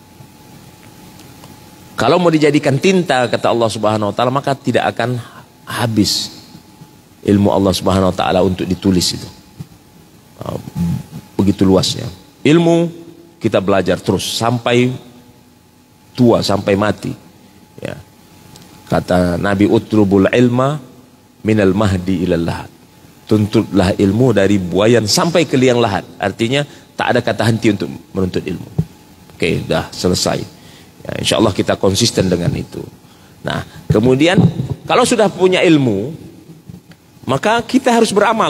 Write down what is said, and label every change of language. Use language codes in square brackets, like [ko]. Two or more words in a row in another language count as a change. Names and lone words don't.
[id] Kalau mau dijadikan tinta, kata Allah [ar] سبحانه وتعالى, [id] maka tidak akan habis ilmu Allah [ar] سبحانه وتعالى [id] untuk ditulis itu. Begitu luasnya ilmu, kita belajar terus sampai tua, sampai mati. Ya. Kata Nabi, [ar] اطلبوا العلم من المهد إلى اللحد. [id] Tuntutlah ilmu dari buayan sampai ke liang lahat. Artinya tak ada kata henti untuk menuntut ilmu. Oke, dah selesai. Ya, [ar] إن شاء الله [id] kita konsisten dengan itu. Nah, kemudian kalau sudah punya ilmu, maka kita harus beramal.